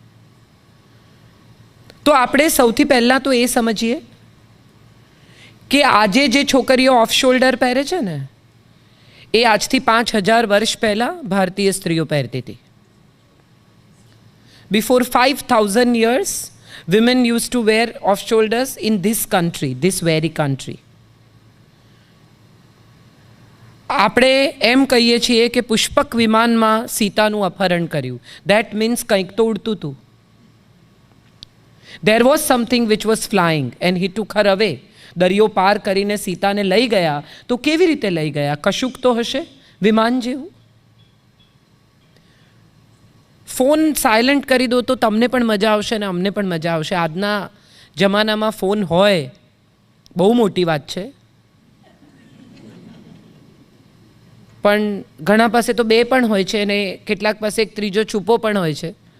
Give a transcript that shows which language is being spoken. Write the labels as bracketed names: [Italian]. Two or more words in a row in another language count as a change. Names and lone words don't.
[Gujarati] તો આપણે સૌથી પહેલાં તો એ સમજીએ કે આજે જે છોકરીઓ [English] off shoulder [Gujarati] પહેરે છે ને, એ આજથી 5000 વર્ષ પહેલાં ભારતીય સ્ત્રીઓ પહેરતી હતી. [English] બિફોર 5000 years, women used to wear off shoulders in this country, this very country. [Gujarati] આપણે એમ કહીએ છીએ કે પુષ્પક વિમાનમાં સીતાનું અપહરણ કર્યું. [English] that means [Gujarati] કંઈક તો ઉડતું હતું. [English] There was something which was flying and he took her away. [Gujarati] દરિયો પાર કરીને સીતાને લઈ ગયા. તો કેવી રીતે લઈ ગયા? કશુંક તો હશે વિમાન જેવું. [English] phone silent [Gujarati] કરી દો તો તમને પણ મજા આવશે ને અમને પણ મજા આવશે. આજના જમાનામાં ફોન હોય બહુ મોટી વાત છે, પણ ઘણા પાસે તો 2 પણ હોય છે અને કેટલાક પાસે એક ત્રીજો છુપો પણ હોય છે.